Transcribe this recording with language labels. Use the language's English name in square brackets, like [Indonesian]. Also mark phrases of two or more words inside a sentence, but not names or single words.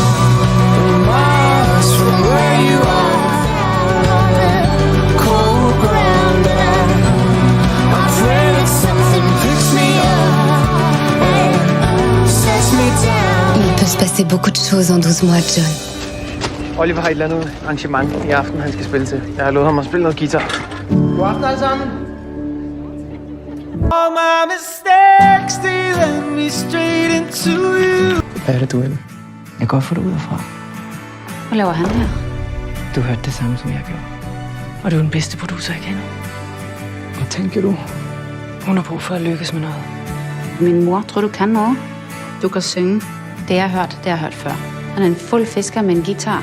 [French] Il peut se passer beaucoup de choses en 12 mois, John. [Danish] Oliver har et eller andet arrangement i aften, han skal spille til. Jeg har lovet ham at spille noget guitar. God aften alle sammen. [English] All my mistakes, they led me straight into you. [Danish] Hvad er det, du vil? Jeg kan godt få dig ud herfra. Hvad laver han her? Du hørte det samme, som jeg gjorde. Og du er den bedste producer, jeg kender. Hvad tænker du? Hun har brug for at lykkes med noget. Min mor, tror du kan noget? Du kan synge. Det jeg har hørt, det har jeg hørt før. Han er en fuld fisker med en guitar.